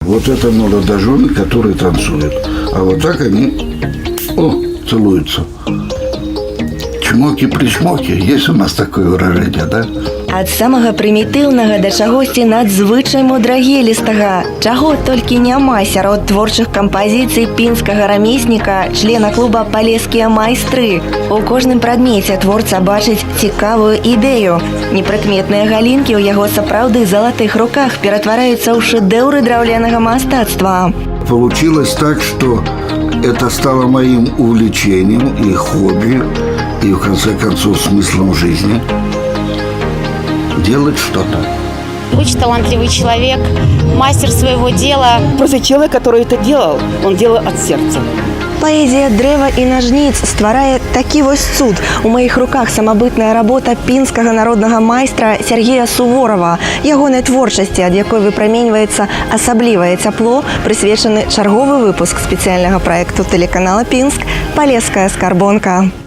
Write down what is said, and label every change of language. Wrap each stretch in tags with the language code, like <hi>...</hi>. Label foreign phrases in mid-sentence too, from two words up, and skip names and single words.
<ru>Вот это молодожены, которые танцуют. А вот так они целуются. Чмоки-причмоки. Есть у нас такое выражение, да?</ru> <be>Ад самага прымітыўнага да чагосьці надзвычай мудрагелістага, чаго толькі няма сярод творчых кампазіцый пінскага рамесніка, члена клуба «Палескія майстры». У кожным прадмеце творца бачыць цікавую ідэю. Непрыкметныя галінкі ў яго сапраўды залатых руках ператвараюцца ў шэдэўры драўлянага мастацтва.</be> <ru>Получилось так, что это стало моим увлечением и хобби, и в конце концов смыслом жизни. Делать что-то. Очень талантливый человек, мастер своего дела. Просто человек, который это делал, он делал от сердца.</ru> <be>Паэзія дрэва і нажніц стварае такі вось цуд. У маіх руках самабытная работа пінскага народнага майстра Сергея Суворова. Ягонай творчасці, ад якой выпраменьваецца асаблівае цяпло, прысвечаны чарговы выпуск спецыяльнага праекту тэлеканала «Пінск» «Палеская скарбонка».</be>